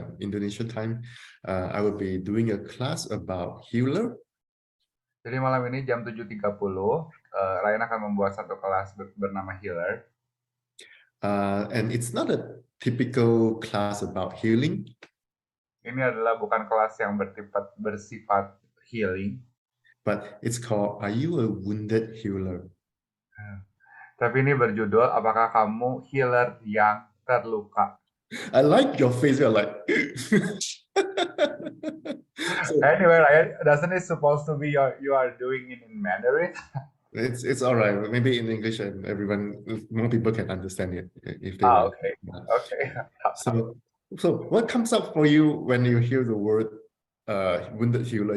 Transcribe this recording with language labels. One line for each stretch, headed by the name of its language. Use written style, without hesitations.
English: Indonesian time, I will be doing a class about healer.
Indonesian: Jadi malam ini jam 7.30, Ryan akan membuat satu kelas bernama Healer.
English: And it's not a typical class about healing,
Indonesian: Ini adalah bukan kelas yang bersifat healing,
English: but it's called Are You a Wounded Healer?
Indonesian: tapi ini berjudul Apakah Kamu Healer yang Terluka?
English: I like your face, you're like. So, Anyway, Ryan, doesn't it supposed to be you are doing it in Mandarin? it's all right. Maybe in English and more people can understand it if they want. Okay, Yeah. okay. So, so what comes up for you when you hear the word wounded healer?